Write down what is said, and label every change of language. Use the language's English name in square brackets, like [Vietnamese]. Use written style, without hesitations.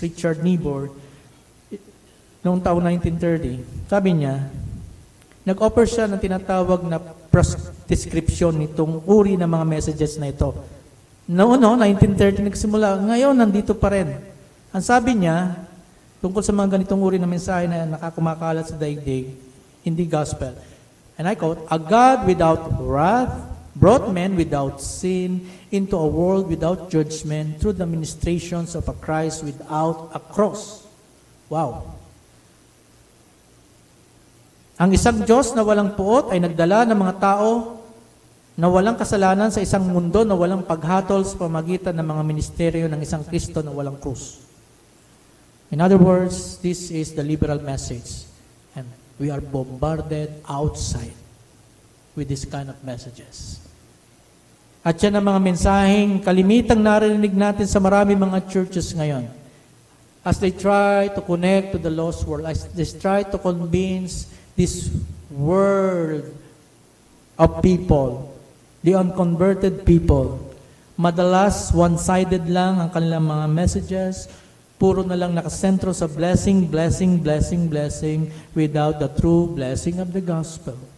[Filipino] Richard Niebuhr, noong taong 1930, sabi niya, nag-offer siya ng tinatawag na description nitong uri ng mga messages na ito. Noong 1930 nagsimula, ngayon nandito pa rin. Ang sabi niya, tungkol sa mga ganitong uri ng mensahe na nakakumakalat sa daigdig, hindi gospel. [English] And I quote, a God without wrath brought men without sin into a world without judgment through the ministrations of a Christ without a cross. Wow. [Filipino] Ang isang Diyos na walang puot ay nagdala ng mga tao na walang kasalanan sa isang mundo na walang paghatol sa pamagitan ng mga ministeryo ng isang Kristo na walang krus. [English] In other words, this is the liberal message. And we are bombarded outside with this kind of messages. [Filipino] At yan ang mga mensaheng kalimitang narinig natin sa marami mga churches ngayon. [English] As they try to connect to the lost world, as they try to convince this world of people, the unconverted people, [Filipino] madalas one-sided lang ang kanilang mga messages, puro na lang nakasentro sa [English] blessing, blessing, blessing, blessing, without the true blessing of the gospel.